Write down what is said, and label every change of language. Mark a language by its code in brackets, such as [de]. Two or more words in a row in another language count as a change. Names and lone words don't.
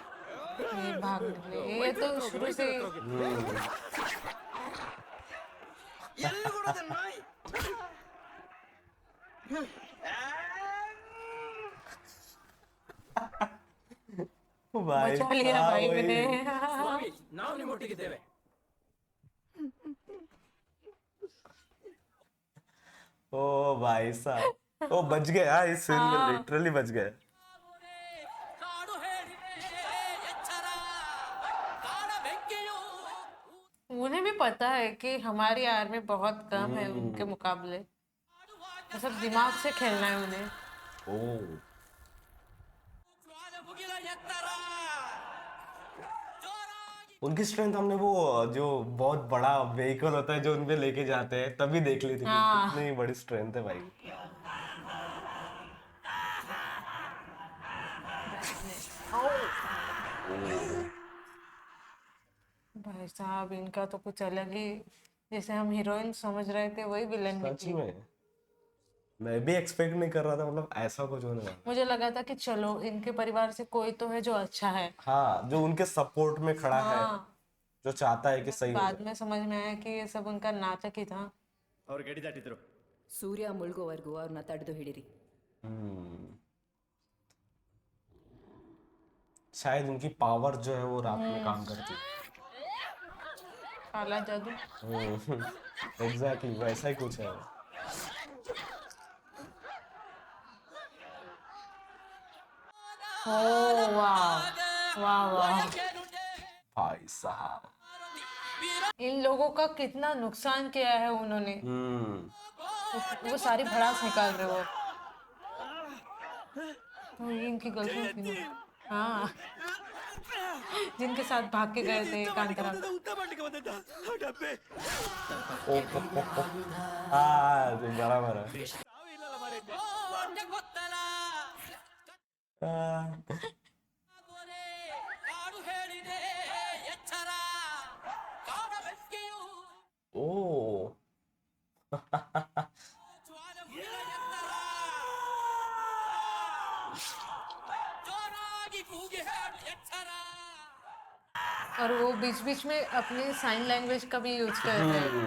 [hi] ये भाग निकले, ये तो शुरू से भाई बचा लिया साहब, भाई वही। मैंने। [kn] ನಾವು ನಿಮ್ಮೊಟ್ಟಿಗಿದ್ದೇವೆ. [hi] ओ भाई साहब, वो बच गए यार, इस सीन में लिटरली बच गए। [kn] ಕಾಡು ಹೇಳಿದೆ ಎಚ್ಚರ ಕಾಡ ಬೆಂಕಿಯು. [hi] उन्हें भी पता है कि हमारी आर्मी बहुत कम है उनके मुकाबले, तो सब दिमाग से खेलना है उन्हें। ओ, [kn] ಜ್ವಾಲ ಮುಗಿಲ ಎತ್ತರ ಜೋರಾಗಿ [hi] उनकी स्ट्रेंथ हमने वो जो बहुत बड़ा व्हीकल होता है जो उनपे लेके जाते हैं तभी देख ली थी कि हाँ। कितनी बड़ी स्ट्रेंथ है भाई। भाई साहब, इनका तो कुछ अलग ही, जैसे हम हीरोइन समझ रहे थे वही विलन सच निकली। में मैं भी एक्सपेक्ट नहीं कर रहा था, मतलब ऐसा कुछ होने वाला। मुझे लगा था कि चलो इनके परिवार से कोई तो है जो अच्छा है। हाँ, जो उनके सपोर्ट में खड़ा है, हाँ, जो चाहता है कि सही हो बाद जाए। में समझ में आया कि ये सब उनका नाटक ही था। [kn] ಅವ್ರು ಗಡಿ ದಾಟಿದ್ರು. ಸೂರ್ಯ ಮುಳುಗೋವರೆಗೂ ಅವ್ರನ್ನ ತಡೆದು ಹಿಡಿರಿ. [hi] शायद उनकी पावर जो है वो रात में काम करती है। काला जादू। एग्जैक्टली वैसा ही कुछ है। ओ वाह, वाह वाह। भाई साहब। इन लोगों का कितना नुकसान किया है उन्होंने, वो सारी भड़ास निकाल रहे हो। तो ये इनकी गर्लफ्रेंड थी ना? हाँ, जिनके साथ भाग के गए थे कांतारा। [kn] ಉದ್ದ ಮಾಡ್ಲಿಕ್ಕೆ ಬಂದದ್ದ ಆ ಡಬ್ಬೆ. [hi] हाँ, तो बराबर है। [kn] ಸಾವೇ ಇಲ್ಲಲ್ಲ ಮಾರೇ. ಹೊಟ್ಟೆ ಗೊತ್ತಲ್ಲ. [hi] हाँ, [kn] ಕಾಡು ಹೇಳಿದೆ ಎಚ್ಚರ ಕಾಡ ಬೆಂಕಿಯು [hi] ओ, [kn] ಜ್ವಾಲ ಮುಗಿಲ ಎತ್ತರ ಜೋರಾಗಿ ಕೂಗಿ ಹೇಳು ಎಚ್ಚರ. [hi] और वो बीच बीच में अपनी [en] sign language [hi] का भी यूज करते हैं।